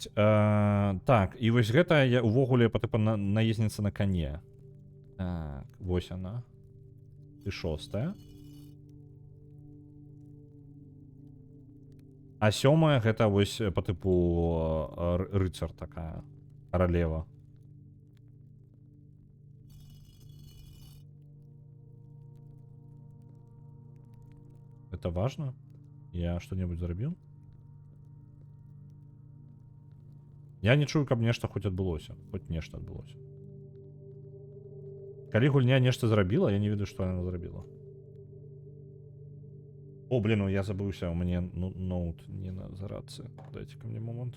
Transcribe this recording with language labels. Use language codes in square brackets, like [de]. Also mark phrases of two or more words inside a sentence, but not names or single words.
[be] Так, і вось гэта я увогуле па тыпу наездніца на коне. Так, вось она. І 6. А 7 гэта вось по типу рыцар такая. [ru] Королева. Это важно? Я что-нибудь зрабіў? [be] Я не чую, каб нешта хоць адбылося. Хоць нешта адбылося. Калі гульня нешта зрабіла, я не ведаю, што яна зрабіла. О, блин, я забыўся, у мяне ноут не на зарадцы. [ru] Дайте ко мне момент.